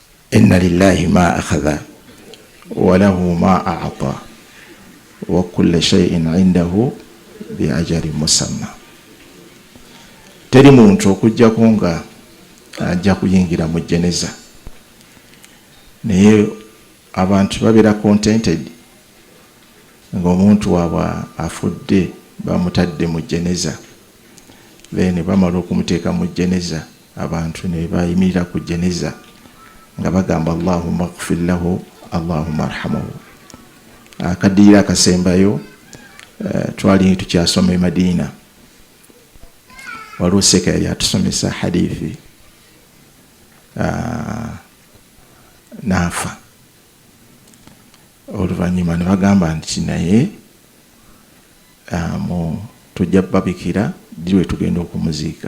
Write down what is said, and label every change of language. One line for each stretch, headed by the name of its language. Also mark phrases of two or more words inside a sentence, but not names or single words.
Arabic: إن لله ما أخذ وله ما أعطى وكل شيء عنده بأجل مسمى.
Ganda: Teri muntu okujjako nga ajja kuyingira mu jeneza, naye abantu babeera contented ng'omuntu waabwe afudde bamutadde mu jeneza, then bamala okumuteeka mu jeneza abantu ne bayimirira ku jeneza nga bagamba
Arabic: اللهم اغفر له اللهم ارحمه.
Ganda: Akaddiira akasembayo twali tukyasoma e Madiina, waliwo seka yali atusomesa hadithi naafa. Oluvannyuma ne bagamba nti naye tujja babikira ddiwe tugenda okumuziika.